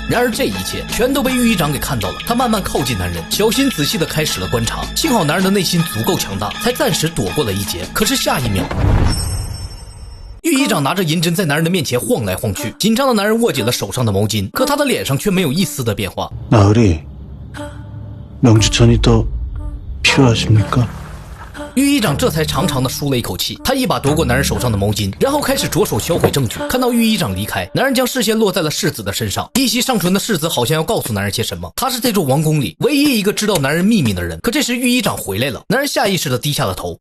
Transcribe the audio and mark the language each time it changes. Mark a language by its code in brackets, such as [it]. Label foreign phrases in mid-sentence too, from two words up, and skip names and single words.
[zh] 然而这一切全都被御医长给看到了，他慢慢靠近男人，小心仔细地开始了观察。幸好男人的内心足够强大，才暂时躲过了一劫。可是下一秒，御医长拿着银针在男人的面前晃来晃去，紧张的男人握紧了手上的毛巾，可他的脸上却没有一丝的变化。 [ko] 나으리 명주천이 더 필요하십니까？ [zh] 御医长这才长长的舒了一口气，他一把夺过男人手上的毛巾，然后开始着手销毁证据。看到御医长离开，男人将视线落在了世子的身上，一息尚存的世子好像要告诉男人些什么。他是这座王宫里唯一一个知道男人秘密的人。可这时御医长回来了，男人下意识的低下了头。